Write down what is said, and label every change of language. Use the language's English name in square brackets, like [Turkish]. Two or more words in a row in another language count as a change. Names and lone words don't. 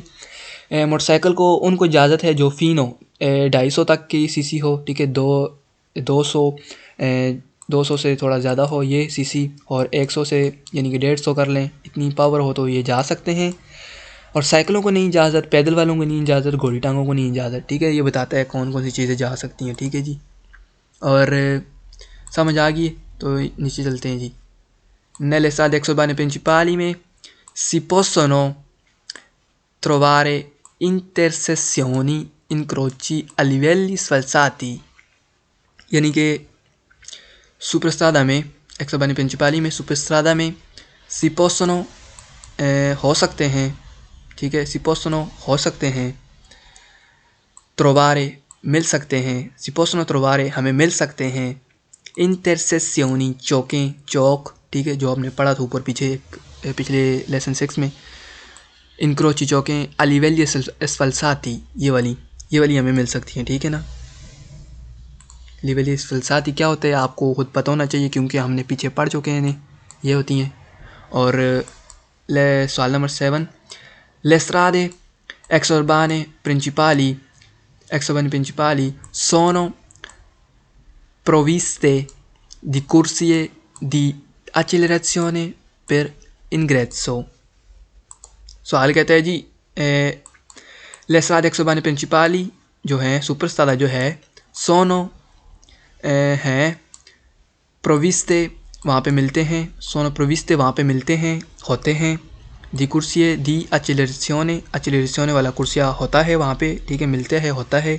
[Hindi] मोटरसाइकिल को उनको इजाज़त है जो फ़ीनो 250 तक की सीसी हो, ठीक है, 200 से थोड़ा ज़्यादा हो ये सीसी, और 100 से यानी कि 150 कर लें, इतनी पावर हो तो ये जा सकते हैं। और साइकिलों को नहीं इजाज़त, पैदल वालों को नहीं इजाज़त, घोड़ी टांगों को नहीं इजाज़त, ठीक है। ये बताता है कौन कौन सी चीज़ें जा सकती हैं, ठीक है जी। और समझ आ गई, तो नीचे चलते हैं जी। [Italian] Nelle strade exurbane principali में si possono trovare intersezioni, incroci a livelli sfalsati, [Hindi] यानी कि सुपरस्ट्रादा में, [Italian] exurbane principali [Hindi] में, सुपरस्ट्रादा में [Italian] si possono [Hindi] हो सकते हैं, ठीक है, [Italian] si possono [Hindi] हो सकते हैं, trovare मिल सकते हैं, [Italian] si possono trovare [Hindi] हमें मिल सकते हैं, intersezioni चौकें, चौक, ठीक है, जो आपने पढ़ा था ऊपर पीछे पिछले लेसन 6 में। इनक्रोची चौकें, [Italian] a livelli sfalsati, [Hindi] ये वाली हमें मिल सकती हैं, ठीक है ना। [Italian] livelli sfalsati [Hindi] क्या होता है आपको खुद पता होना चाहिए, क्योंकि हमने पीछे पढ़ चुके हैं, ये होती हैं। और सवाल नंबर 7, [Italian] le strade exurbane principali sono provviste di corsie di accelerazione per ingresso। [Hindi] सवाल कहता है जी [Italian] le strade exurbane principali [Hindi] जो हैं, सुपर स्ट्रादा जो है, सोनो हैं, प्रोविस्ते वहाँ पे मिलते हैं, [Italian] sono provviste [Hindi] वहाँ पे मिलते हैं, होते हैं, [Italian] di corsie di accelerazione [Hindi] वाला कुर्सिया होता है वहाँ पे, ठीक है, मिलते हैं, होता है।